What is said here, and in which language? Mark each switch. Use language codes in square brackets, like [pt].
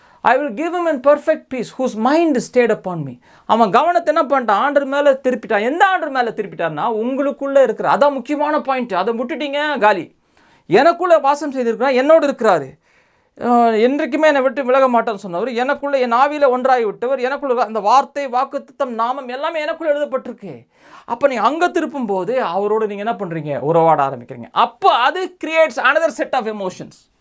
[en] I will give him in perfect peace whose mind is stayed upon me. [ta] அவன் கவனத்தை என்ன பண்ணிட்டான்? ஆண்டவர் மேலே திருப்பிட்டான். எந்த ஆண்டவர் மேலே திருப்பிட்டான்னா, உங்களுக்குள்ளே இருக்கிற, அதான் முக்கியமான பாயிண்ட். அதை விட்டுட்டீங்க, காலி. எனக்குள்ளே வாசம் செய்திருக்கிறார், என்னோடு இருக்கிறாரு, என்றைக்குமே என்னை விட்டு விலக மாட்டேன்னு சொன்னவர், எனக்குள்ளே என் ஆவியில் ஒன்றாகி விட்டவர், எனக்குள்ள அந்த வார்த்தை, வாக்குத்தத்தம், நாமம் எல்லாமே எனக்குள்ளே எழுதப்பட்டிருக்கு. அப்போ நீங்கள் அங்கே திருப்பும் போது அவரோடு நீங்கள் என்ன பண்ணுறீங்க? உறவாட ஆரம்பிக்கிறீங்க. அப்போ அது [en] Creates another set of emotions.